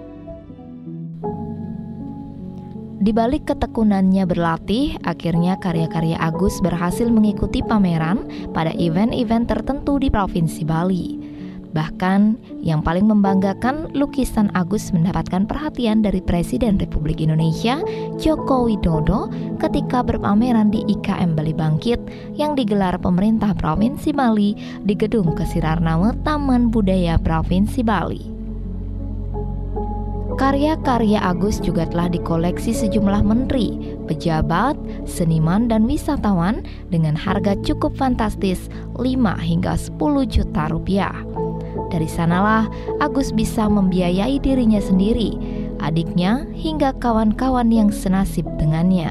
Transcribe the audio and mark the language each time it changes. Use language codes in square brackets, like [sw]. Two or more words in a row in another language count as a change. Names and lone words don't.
[id] Di balik ketekunannya berlatih, akhirnya karya-karya Agus berhasil mengikuti pameran pada event-event tertentu di Provinsi Bali. Bahkan, yang paling membanggakan, lukisan Agus mendapatkan perhatian dari Presiden Republik Indonesia, Joko Widodo, ketika berpameran di IKM Bali Bangkit yang digelar pemerintah Provinsi Bali di Gedung Kesirarname Taman Budaya Provinsi Bali. Karya-karya Agus juga telah dikoleksi sejumlah menteri, pejabat, seniman, dan wisatawan dengan harga cukup fantastis 5 hingga 10 juta rupiah. Dari sanalah Agus bisa membiayai dirinya sendiri, adiknya, hingga kawan-kawan yang senasib dengannya.